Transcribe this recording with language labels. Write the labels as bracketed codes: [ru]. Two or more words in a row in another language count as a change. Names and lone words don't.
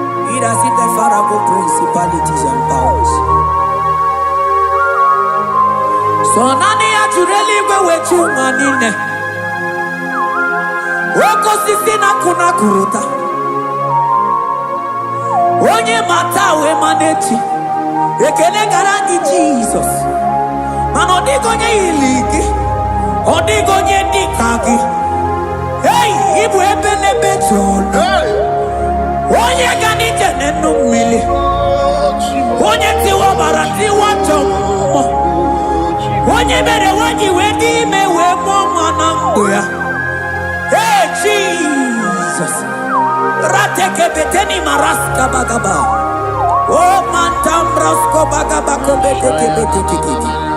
[en] He that sitteth far above principalities and powers. [ig] So naanị ya jụrụ eluigwe wee chi ụwa niile. Oke osisi na-akụ na-akụrụta. Onye ma taa wee ma n'echi. Ekele gara gị Jizọs. Mana ọ dịghị onye yiri gị. Ọ dịghị onye dị ka gị. Hey, ị bụ ebe n'ebe dị ọnụ. Hey! Onye ga n'ije n'enu mmiri. Onye tiwa ọbara, tiwa ajọ mmụọ. Onye mere nwaanyị wee dị ime wee mụọ nwa na ndụ ya. [en] Hey, Jesus. Ratekebeteni maraska bagaba. Oh, mantambrasko bagaba kobetekebetekebete.